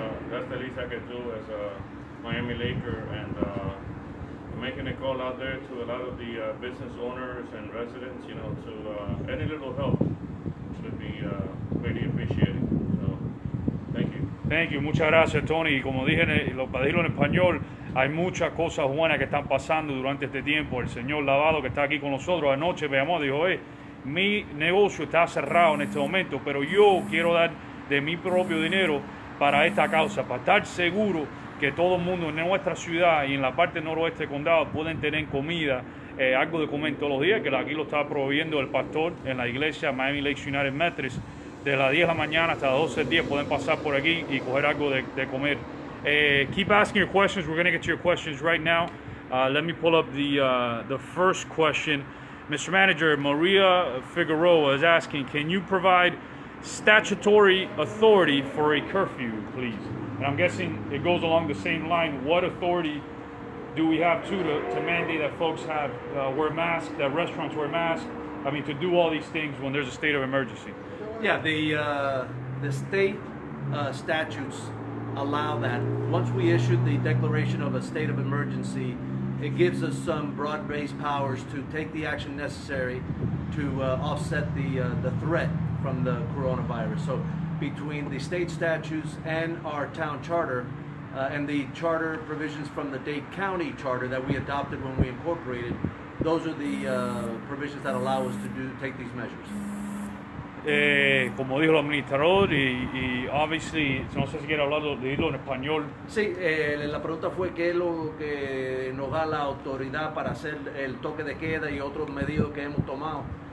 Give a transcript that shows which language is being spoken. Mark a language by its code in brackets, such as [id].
[en] That's the least I could do as a Miami Laker, and making a call out there to a lot of the business owners and residents, you know, to any little help would be greatly appreciated. So, thank you. Thank you, [es] muchas gracias, Tony. Y como dije, para decirlo en español, hay muchas cosas buenas que están pasando durante este tiempo. El señor Lavado, que está aquí con nosotros anoche, me llamó y dijo, mi negocio está cerrado en este momento, pero yo quiero dar de mi propio dinero para esta causa, para estar seguro que todo el mundo en nuestra ciudad y en la parte noroeste del condado pueden tener comida, algo de comer todos los días, que aquí lo está proveyendo el pastor en la iglesia Miami Lakes United Methodist. De las 10 de la mañana hasta las 12 del día pueden pasar por aquí y coger algo de comer. [en] Keep asking your questions. We're going to get to your questions right now. Let me pull up the first question. Mr. Manager, Maria Figueroa is asking, can you provide statutory authority for a curfew, please? And I'm guessing it goes along the same line. What authority do we have to mandate that folks have wear masks, that restaurants wear masks? I mean, to do all these things when there's a state of emergency. Yeah, the state statutes allow that. Once we issued the declaration of a state of emergency, it gives us some broad-based powers to take the action necessary to offset the threat from the coronavirus. So between the state statutes and our town charter, and the charter provisions from the Dade County charter that we adopted when we incorporated, those are the provisions that allow us to take these measures. [es] Como dijo el administrador, y [en] obviously, [es] no sé si quiere hablar de en español. Sí, la pregunta fue qué es lo que nos da la autoridad para hacer el toque de queda y otros medidas que hemos tomado.